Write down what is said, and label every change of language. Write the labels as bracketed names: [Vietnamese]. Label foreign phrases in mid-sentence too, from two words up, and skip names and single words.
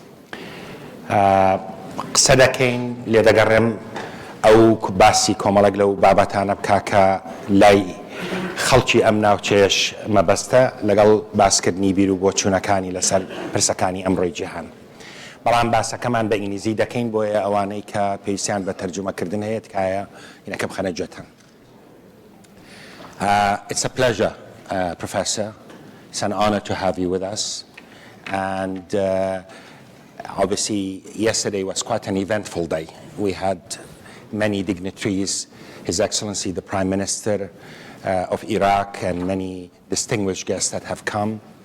[Central Kurdish] قسە دەکەین لێ دەگەڕێم ئەو باسی کۆمەڵک لەو بابەتانە بکا کە لای خەڵکی ئەم ناوچەیەش مەبەستە لەگەڵ باسکردنی بیر و بۆچوونەکانی لەسەر پرسەکانی ئەمڕۆی جیهان. بەڵام باسەکەمان بە ئینگلیزی دەکەین بۆیە ئەوانەی کە پێویستیان بە تەرجمەکردن هەیە تکایە ئینەکە بخەنە گوێتان. [English] It's a pleasure, Professor. It's an honor to have you with us. And obviously, yesterday was quite an eventful day. We had many dignitaries, His Excellency the Prime Minister of Iraq and many distinguished guests that have come.